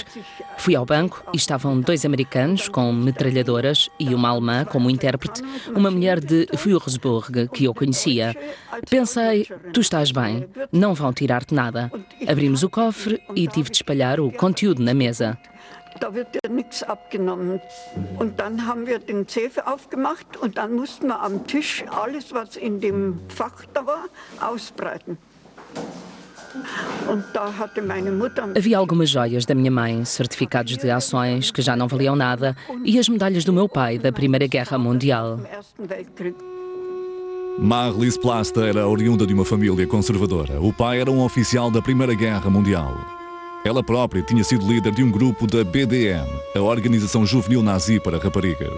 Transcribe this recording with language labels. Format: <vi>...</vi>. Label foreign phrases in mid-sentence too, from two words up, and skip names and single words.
<pt>Fui ao banco e estavam 2 americanos com metralhadoras e uma alemã como intérprete, uma mulher de Würzburg que eu conhecia. Pensei, tu estás bem, não vão tirar-te nada. Abrimos o cofre e tive de espalhar o conteúdo na mesa.</pt> <de>Da wird dir nichts abgenommen. Und dann haben wir den Safe aufgemacht und dann mussten wir am Tisch alles, was in dem Fach da war, ausbreiten.</de> <pt>Havia algumas joias da minha mãe, certificados de ações que já não valiam nada e as medalhas do meu pai da Primeira Guerra Mundial. Marlies Plasta era oriunda de uma família conservadora. O pai era um oficial da Primeira Guerra Mundial. Ela própria tinha sido líder de um grupo da BDM, a Organização Juvenil Nazi para Raparigas.</pt>